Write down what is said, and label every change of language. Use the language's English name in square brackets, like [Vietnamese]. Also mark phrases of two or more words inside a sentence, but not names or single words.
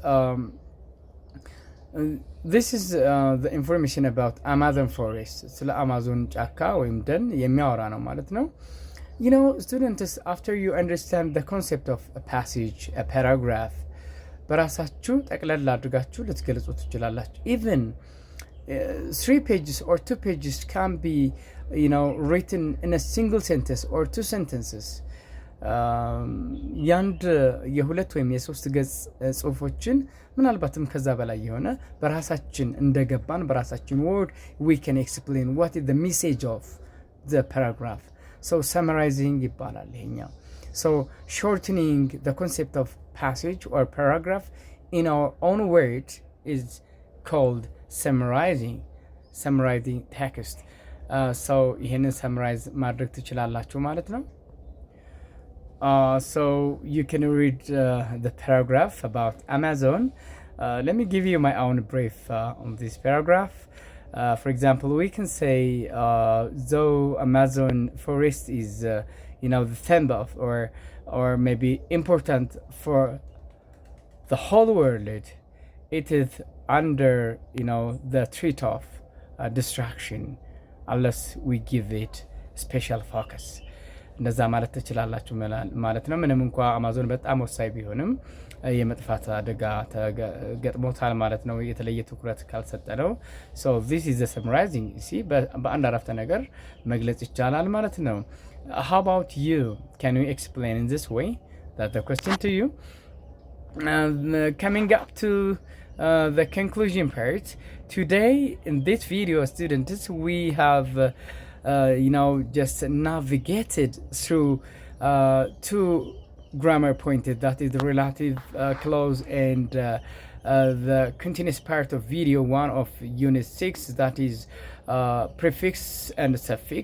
[English] this is the information about Amazon forest [Amharic] ስለ አማዞን ጫካ ወይም ደን የሚያወራ ነው ማለት ነው [English] you know students after you understand the concept of a passage a paragraph [Amharic] በራሳችሁ ጠቅለል አድርጋችሁ ልትገልጹ ትችላላችሁ [English] even 3 pages or 2 pages can be you know written in a single sentence or 2 sentences [Amharic] ያንድ የሁለት ወይም የሶስት ገጽ ጽሁፎችን ምናልባትም ከዛ በላይ የሆነ በራሳችን እንደገባን በራሳችን [English] word we can explain what is the message of the paragraph so summarizing [Amharic] ይባላል ይሄኛው [English] so shortening the concept of passage or paragraph in our own word is called summarizing text so ይሄንን summarize [Amharic] ማድረግ ትችላላችሁ ማለት ነው [English] so you can read the paragraph about Amazon let me give you my own brief on this paragraph. For example, we can say though Amazon forest is the symbol of or maybe important for the whole world, it is under the threat of distraction unless we give it special focus. [Amharic] እንደዛ ማለት ትችላላችሁ ማለት ነው። ምንም እንኳ አማዞን በጣም ወሳኝ ቢሆንም የመጥፋት አደጋ ተገጥሞታል ማለት ነው የተለየ ትኩረት ካልሰጠነው። [English] so this is the summarizing. [Amharic] see በአንድ አረፍተ ነገር መግለጽ ይቻላል ማለት ነው። [English] how about you? can you explain in this way? That's the question to you. Coming up to the conclusion part, today in this video, students, we have just navigated through two grammar points, that is the relative clause and the continuous part of video 1 of unit 6, that is prefix and suffix.